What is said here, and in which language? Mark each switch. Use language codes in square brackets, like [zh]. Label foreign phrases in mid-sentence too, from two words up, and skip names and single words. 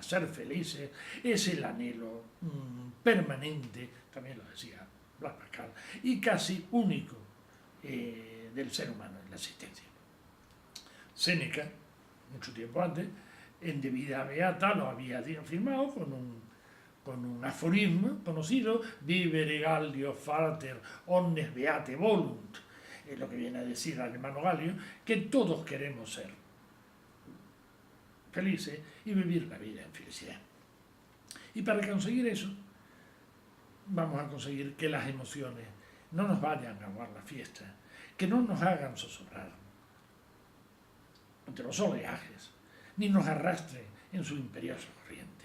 [es] Ser felices es el anhelo permanente, también lo decía Blaise Pascal, y casi único del ser humano en la existencia. Séneca, mucho tiempo antes, en De Vida Beata lo había afirmado con un aforismo conocido: [la] vivere Gallio frater omnes beate volunt, [es] es lo que viene a decir al hermano Galio, que todos queremos ser felices y vivir la vida en felicidad. Y para conseguir eso, vamos a conseguir que las emociones no nos vayan a aguar la fiesta, que no nos hagan zozobrar entre los oleajes, ni nos arrastren en su imperiosa corriente.